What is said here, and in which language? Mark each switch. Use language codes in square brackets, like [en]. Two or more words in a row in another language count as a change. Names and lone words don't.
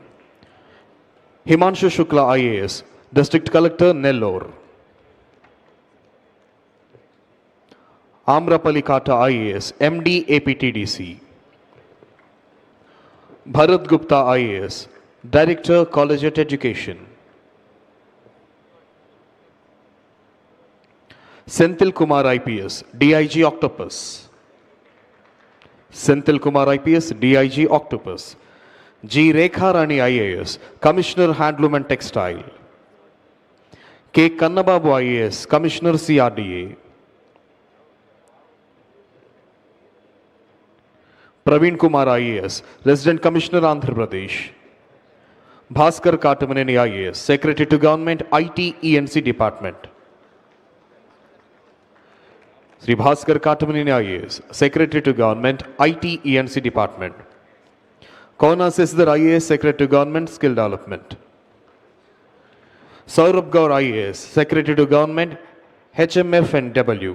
[en] Himanshu Shukla IAS, District Collector Nellore. Amrapali Kata IAS, MD APTDC. Bharat Gupta IAS, Director Collegiate Education. Senthil Kumar IPS, DIG Octopus. Senthil Kumar IPS, DIG Octopus. G. Rekha Rani IAS, Commissioner Handloom and Textile. K. Chandrababu IAS, Commissioner CRDA. Praveen Kumar IAS, Resident Commissioner Andhra Pradesh. Bhaskar Katamaneni IAS, Secretary to Government, IT ENC Department. Sri Bhaskar Katamaneni IAS, Secretary to Government, IT ENC Department. Kona Sesdar IAS, Secretary to Government, Skill Development. Saurabh Gaur IAS, Secretary to Government, HMF and W.